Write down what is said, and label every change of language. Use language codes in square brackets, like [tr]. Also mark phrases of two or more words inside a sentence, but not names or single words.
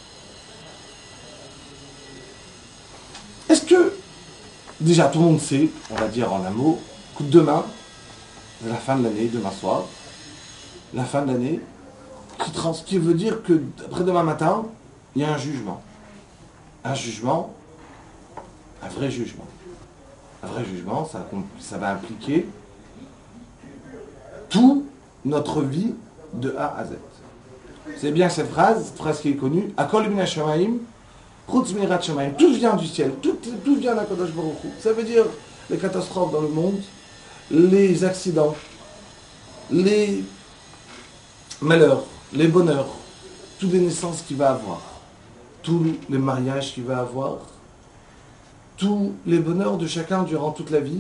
[fr] Est-ce que, déjà tout le monde sait, on va dire en un mot, que demain, c'est la fin de l'année, demain soir, la fin de l'année, qui veut dire que après-demain matin, il y a un jugement. Un jugement, un vrai jugement. Un vrai jugement, ça va impliquer toute notre vie de A à Z. C'est bien cette phrase qui est connue, [he] הכל מן השמים, חוץ מיראת שמים. [fr] Tout vient du ciel, tout vient d' [he] הקדוש ברוך הוא. [fr] Ça veut dire les catastrophes dans le monde, les accidents, les malheurs, les bonheurs, toutes les naissances qu'il va avoir, tous les mariages qu'il va avoir, tous les bonheurs de chacun durant toute la vie.